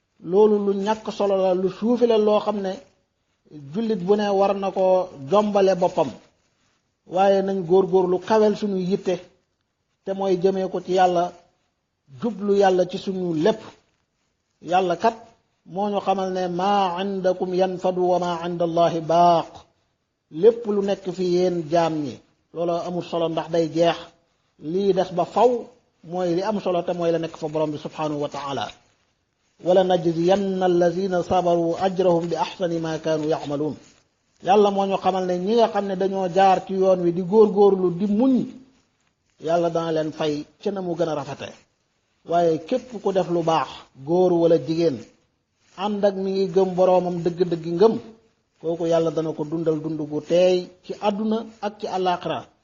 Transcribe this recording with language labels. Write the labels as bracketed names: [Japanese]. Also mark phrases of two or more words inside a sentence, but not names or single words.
[Wolof] Loolu lu ñàkk solo la, lu suufi la, loo xam ne jullit bu ne war na ko jombale boppam. Waaye nañ góorgóorlu kawel suñu yitte, te mooy jëmee ko ci Yàlla, jublu Yàlla ci suñu lépp. Yàlla kat moo ñu xamal ne, [Arabic] "ما عندكم ينفد وما عند الله باق." [Wolof] Lépp lu nekk fi yéen jaam ñi, loolu amul solo ndax day jeex. Lii des ba faw mooy li am solo, te mooy la nekk fa Borom bi [Arabic] سبحانه وتعالى. "ولنجزين الذين صبروا أجرهم بأحسن ما كانوا يعملون." [Wolof] Yàlla moo ñu xamal ne ñi nga xam ne dañoo jaar ci yoon wi di góorgóorlu di muñ, Yàlla dana leen fay ca na mu gën a rafete. Waaye képp ku def lu baax, góor wala jigéen, ànd ak mi ngi gëm boroomam dëgg-dëgg ngëm, kooku Yàlla dana ko dundal dund gu teey ci àdduna ak ci àllaaxira.